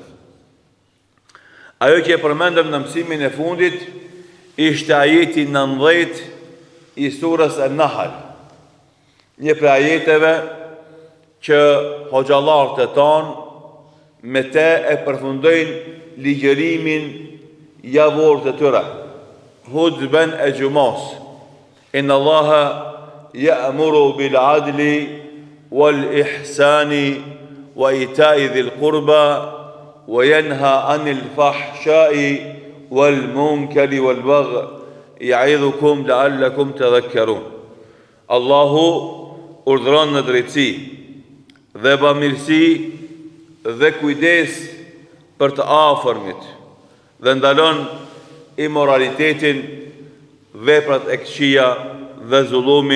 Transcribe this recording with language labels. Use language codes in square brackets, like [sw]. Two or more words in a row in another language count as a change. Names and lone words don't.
[sq] Ajo që e përmendëm në mësimin e fundit ishte ajeti 19 i surës An-Nahl, një prej ajeteve që hoxhallarët e tanë me te e përfundojnë ligjërimin javor të tyre. Hudben e gjumas: [ar] إن الله يأمر بالعدل والإحسان وإيتاء ذي القربى وينهى عن الفحشاء والمنكر والبغي يعظكم لعلكم تذكرون. [sq] Allahu urdhëron në drejtësi dhe bamirësi dhe kujdes për të afërmit dhe ndalon imoralitetin, veprat e këqija dhe zullumin.